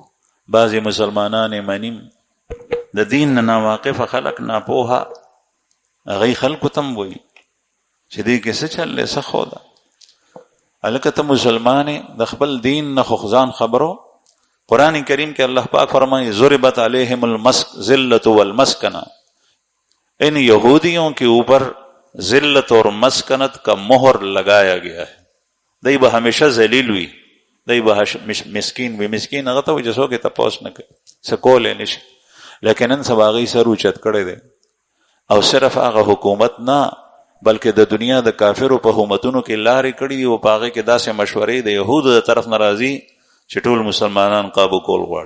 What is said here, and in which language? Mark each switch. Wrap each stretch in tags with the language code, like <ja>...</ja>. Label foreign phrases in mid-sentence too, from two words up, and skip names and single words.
<ps>بعضې مسلمانان یې منیم، د دین نه ناواقفه خلک ناپوهه هغوی خلکو ته م وایي چې دې کې څه چل دی، څه خو ده. هلکه ته مسلمان د خپل دین نه خو ځان خبرو. قرآن کریم کې</ps> <ur>الله پاک فرمائے</ur> <ar>ضربت علیہم الذلۃ والمسکنہ،</ar> <ur>ان یہودیوں کے اوپر ذلت اور مسکنت کا مہر لگایا گیا ہے.</ur> <ps>دی به همیشه ذلیل وي، دی به مسکین وي. مسکین هغه ته وایي چې څوک یې تپوس نه کوي، څه کولی نه شي. لیکن نن سبا هغوی سر اوچت کړی دی. او صرف هغه حکومت نه بلکې د دنیا د کافرو په حکومتونو کې لارې کړي دي او په هغې کې داسې مشورې د یهودو د طرف نه راځي چې ټول مسلمانان قابو کول غواړي.</ps>